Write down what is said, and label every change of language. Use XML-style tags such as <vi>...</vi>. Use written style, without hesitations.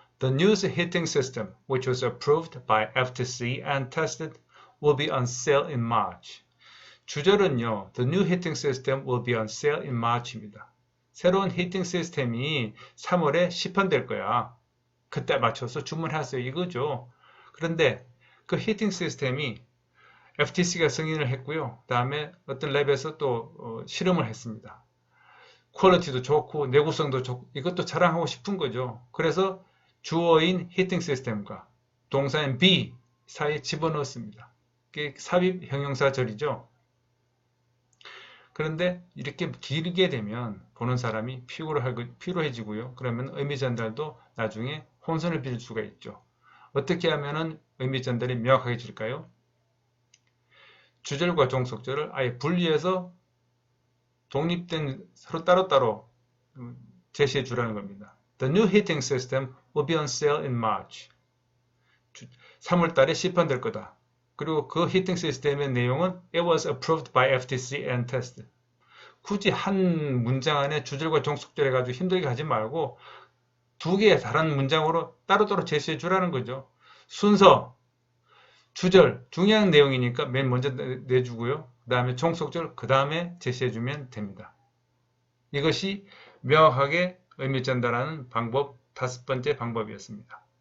<en>The new heating system, which was approved by FTC and tested, will be on sale in March.</en> <ko>주절은요,</ko> <en>The new heating system will be on sale in March입니다.</en> <ko>새로운 히팅 시스템이 3월에 시판될 거야. 그때 맞춰서 주문하세요. 이거죠. 그런데 그 히팅 시스템이 FTC가 승인을 했고요. 그 다음에 어떤 랩에서 또 실험을 했습니다. 퀄리티도 좋고 내구성도 좋고 이것도 자랑하고 싶은 거죠. 그래서 주어인 히팅 시스템과 동사인 be 사이에 집어넣었습니다. 그게 삽입 형용사절이죠. 그런데 이렇게 길게 되면 보는 사람이 피로해지고요. 그러면 의미 전달도 나중에 혼선을 빚을 수가 있죠. 어떻게 하면 의미 전달이 명확해질까요? 주절과 종속절을 아예 분리해서 독립된 서로 따로따로 제시해 주라는 겁니다.</ko> <en>The new heating system will be on sale in March.</en> <ko>3월 달에 시판될 거다. 그리고 그 히팅 시스템의 내용은</ko> <en>It was approved by FTC and tested.</en> <ko>굳이 한 문장 안에 주절과 종속절 해가지고 힘들게 하지 말고 두 개의 다른 문장으로 따로따로 제시해 주라는 거죠. 순서, 주절, 중요한 내용이니까 맨 먼저 내주고요. 그 다음에 종속절, 그 다음에 제시해 주면 됩니다. 이것이 명확하게 의미 전달하는 방법, 5번째 방법이었습니다.</ko>